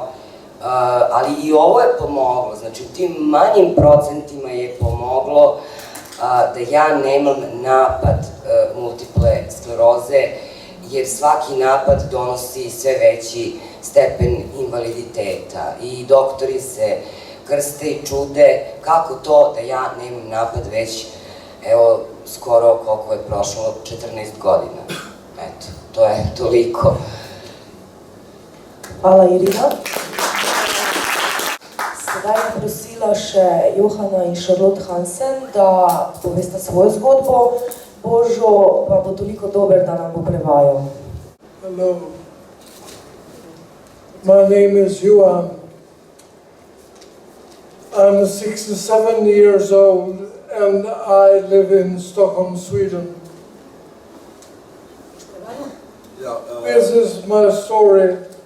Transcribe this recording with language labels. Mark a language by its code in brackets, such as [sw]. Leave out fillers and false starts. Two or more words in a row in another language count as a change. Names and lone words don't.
[sr] Ali i ovo je pomoglo, znači u tim manjim procentima je pomoglo da ja nemam napad multiple skleroze, jer svaki napad donosi sve veći stepen invaliditeta i doktori se krste i čude kako to da ja nemam napad već, evo, skoro koliko je prošlo, 14 godina. Eto, to je toliko. [sl] Hvala, Irina. Sedaj bom prosila še Johana in Charlotte Hansen, da povesta svojo zgodbo. Božo pa bo toliko dober, da nam bo prevajal. [en] Hello. My name is Johan. I'm 67 years old and I live in Stockholm, Sweden. This is my story.